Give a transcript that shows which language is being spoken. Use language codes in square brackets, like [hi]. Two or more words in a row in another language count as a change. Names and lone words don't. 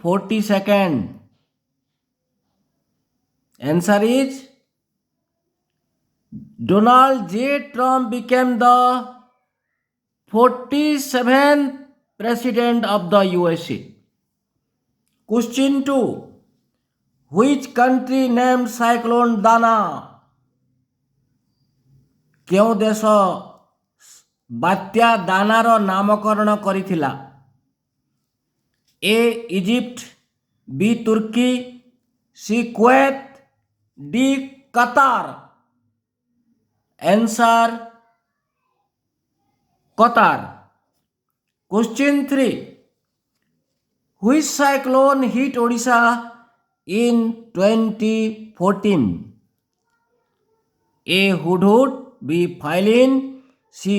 [en] 42nd. Answer is Donald J. Trump became the 47th President of the USA. Question 2. Which country named Cyclone Dana? [or] କେଉଁ ଦେଶ ବାତ୍ୟା ଦାନାର ନାମକରଣ କରିଥିଲା? A. ଇଜିପ୍ଟ, B. ତୁର୍କୀ, C. କୁଏତ, D. କତାର. [en] Answer Qatar. Question 3. Which cyclone hit Odisha in 2014? A. Hudhud, B. Phylline, C.